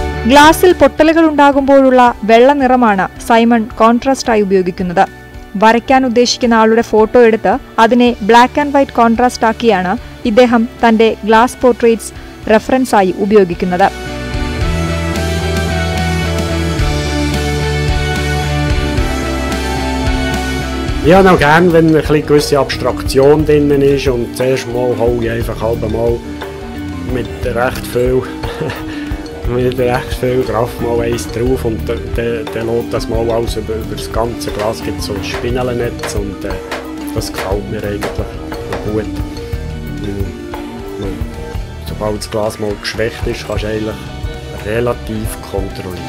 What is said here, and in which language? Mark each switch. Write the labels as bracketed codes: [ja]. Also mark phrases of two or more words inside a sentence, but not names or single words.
[ml] ഗ്ലാസിൽ പൊട്ടലുകൾ ഉണ്ടാകുമ്പോഴുള്ള വെള്ള നിറമാണ് സൈമൺ കോൺട്രാസ്റ്റായി ഉപയോഗിക്കുന്നത്. വരയ്ക്കാൻ ഉദ്ദേശിക്കുന്ന ആളുടെ ഫോട്ടോ എടുത്ത് അതിനെ [en] black and white contrast [ml] ആക്കിയാണ് ഇദ്ദേഹം തന്റെ [en] glass portraits [ml] റെഫറൻസായി ഉപയോഗിക്കുന്നത്. [de] Ich habe auch gerne, wenn eine gewisse Abstraktion drin ist und zuerst mal hole ich einfach halb mal mit recht viel Kraft mal eins drauf und dann lässt das mal alles über das ganze Glas, gibt so ein Spinnelnetz und das gefällt mir eigentlich gut. Sobald das Glas mal geschwächt ist, kannst du eigentlich relativ kontrollieren.